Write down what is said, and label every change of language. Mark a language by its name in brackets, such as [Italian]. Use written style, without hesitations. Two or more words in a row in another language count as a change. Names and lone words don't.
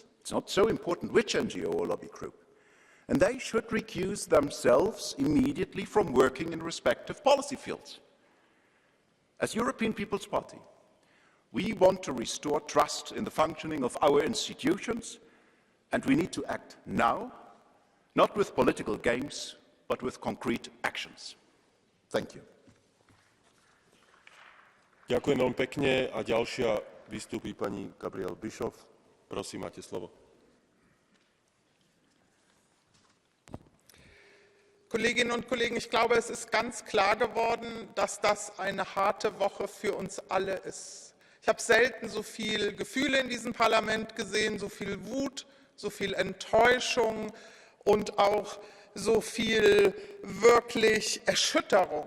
[English] It's not so important which NGO or lobby group. And they should recuse themselves immediately from working in respective policy fields. As European People's Party, we want to restore trust in the functioning of our institutions, and we need to act now, not with political games, but with concrete actions. Thank you. [Slovak] Ďakujem veľmi pekne a ďalšia vystúpi pani Gabriel Bischoff. Prosím, máte slovo. [German] Kolleginnen und Kollegen, ich glaube, es ist ganz klar geworden, dass das eine harte Woche für uns alle ist. Ich habe selten so viel Gefühle in diesem Parlament gesehen, so viel Wut, so viel Enttäuschung und auch so viel wirklich Erschütterung.